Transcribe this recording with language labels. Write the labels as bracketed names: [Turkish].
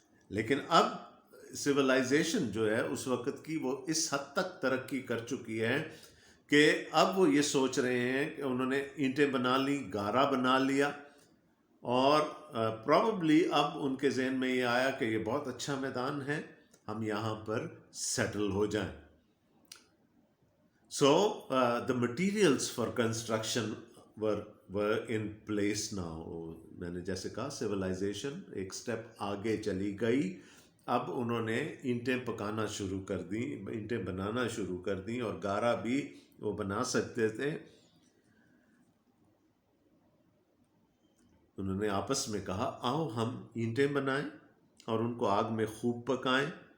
[Hindi] लेकिन अब सिविलाइजेशन जो है उस वक़्त की, वो इस हद तक तरक्की कर चुकी है कि अब वो ये सोच रहे हैं कि उन्होंने ईंटें बना ली, गारा बना लिया, और प्रॉबली अब उनके जहन में ये आया कि ये बहुत अच्छा मैदान है, हम यहाँ पर सेटल हो जाएं। [English] So the materials for construction were in place now. [Hindi] मैंने जैसे कहा, सिविलाइजेशन एक स्टेप आगे चली गई। अब उन्होंने ईंटें पकाना शुरू कर दी, ईंटें बनाना शुरू कर दी, और गारा भी वो बना सकते थे। उन्होंने आपस में कहा, आओ हम ईंटें बनाएं और उनको आग में खूब पकाएं।